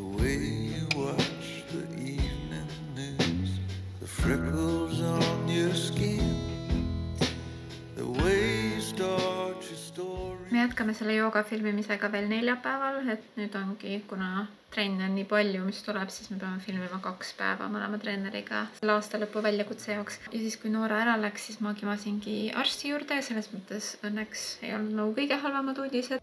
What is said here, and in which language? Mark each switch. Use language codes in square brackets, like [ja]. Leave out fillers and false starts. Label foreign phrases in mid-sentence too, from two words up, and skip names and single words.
[en] way you watch the evening news, the freckles on your skin, the way you start your story. [et] Me jätkame selle jooga filmimisega veel neljapäeval, et nüüd ongi, kuna trenne on nii palju, mis tuleb, siis me peame filmima 2 päeva mõlema treeneriga selle aasta lõpu väljakutse jaoks. Ja siis, kui Noora ära läks, siis ma kimasingi arsti juurde ja selles mõttes õnneks ei olnud nagu kõige halvamad uudised.